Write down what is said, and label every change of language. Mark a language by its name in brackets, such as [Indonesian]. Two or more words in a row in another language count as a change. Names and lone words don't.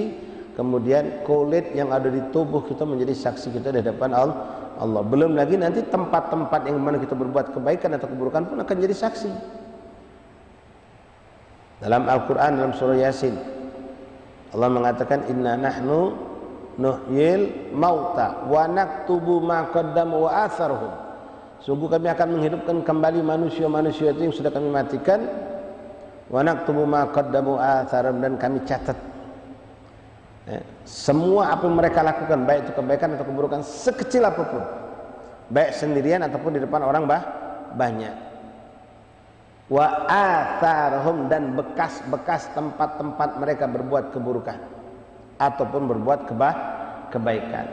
[Indonesian] Kemudian kulit yang ada di tubuh kita menjadi saksi kita di hadapan Allah. Belum lagi nanti tempat-tempat yang mana kita berbuat kebaikan atau keburukan pun akan jadi saksi. Dalam Al-Quran, dalam surah Yasin, Allah mengatakan [Arabic] إنا نحن نحيي الموتى ونكتب ما قدموا وآثارهم. [Indonesian] Sungguh kami akan menghidupkan kembali manusia-manusia itu yang sudah kami matikan. [Arabic] ونكتب ما قدموا وآثارهم, [Indonesian] dan kami catat semua apa yang mereka lakukan, baik itu kebaikan atau keburukan, sekecil apapun, baik sendirian ataupun di depan orang banyak. [Arabic] وآثارهم, [Indonesian] dan bekas-bekas tempat-tempat mereka berbuat keburukan ataupun berbuat kebaikan.